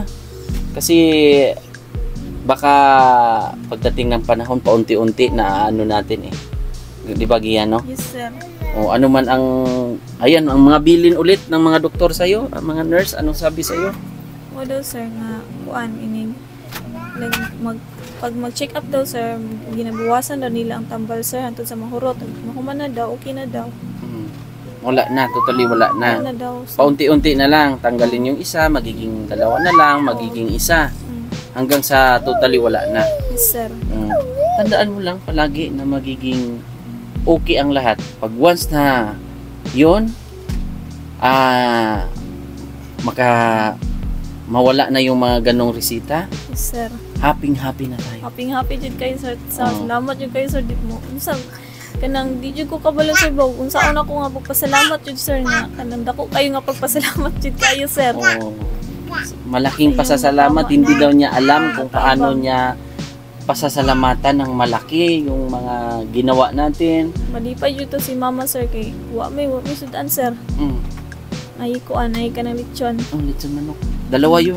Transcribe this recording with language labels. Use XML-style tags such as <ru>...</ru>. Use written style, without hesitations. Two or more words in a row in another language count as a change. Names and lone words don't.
<tl>Kasi baka pagdating ng panahon paunti-unti na ano natin eh. 'Di ba, Gia, no?</tl> <en>Yes, sir.</en> <tl>O ano man ang ang mga bilin ulit ng mga doktor sa iyo, ang mga nurse, anong sabi sa iyo?</tl> <ceb>Daw, sir, nga kuan ini pag mag-check up daw, sir, ginabawasan daw nila ang tambal, sir, hantod sa mahurot. Mahuman na daw, okay na daw.</ceb> <tl>Wala na, totally wala na. Wala na daw, sir. Paunti-unti na lang, tanggalin yung isa, magiging dalawa na lang, magiging isa. Hanggang sa totally wala na.</tl> <en>Yes, sir.</en> <tl>Tandaan mo lang palagi na magiging okay ang lahat. Pag once na yun, mawala na yung mga ganong resita.</tl> <en>Yes, sir.</en> <tl>Happy na tayo.</tl> <ceb>Happy jud kayo, sir. Salamat jud kayo, sir. Di mo unsa kanang di jud ko kabalo, sir, ba unsa una ko nga pagpasalamat jud, sir, nga kanang dako kayo nga pagpasalamat jud kayo, sir.</ceb> <tl>Malaking pasasalamat. Hindi daw niya alam kung paano niya pasasalamatan ng malaki yung mga ginawa natin.</tl> <ceb>Malipay jud to si mama, sir, kay wa may sudan, sir.</ceb> <tl>Ay ka ng lechon. Lechon manok. Dalawa yun.</tl>